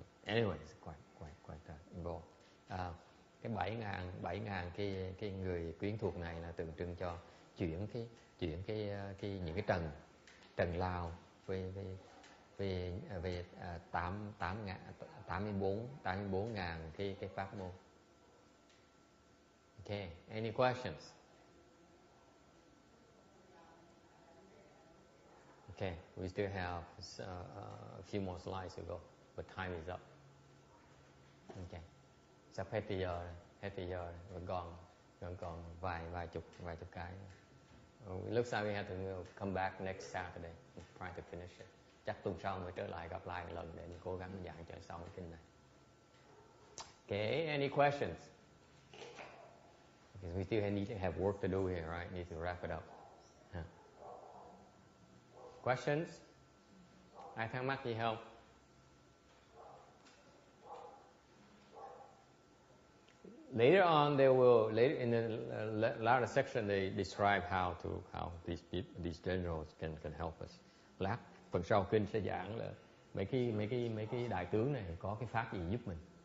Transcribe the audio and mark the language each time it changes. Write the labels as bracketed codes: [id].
[en] Anyways, quite involved. [vi] Cái 7,000 cái người quyến thuộc này là tượng trưng cho chuyển những cái Trần Lao về 84.000 cái pháp môn. [en] Okay, any questions? Okay, we still have a few more slides to go, but time is up. [vi] Okay, sắp hết giờ rồi, vẫn còn vài chục cái. [en] It looks like we have to come back next Saturday and try to finish it. [vi] Chắc tuần sau mới trở lại gặp lại một lần để mình cố gắng giảng cho xong cái kinh này. [en] Okay, any questions? Because we still need to have work to do here, right? Need to wrap it up. Huh. Questions? [vi] Ai thắc mắc gì không? [en] Later on, later in the latter section, they describe how these generals can help us. [vi] Lát phần sau kinh sẽ giảng là mấy cái đại tướng này có cái pháp gì giúp mình.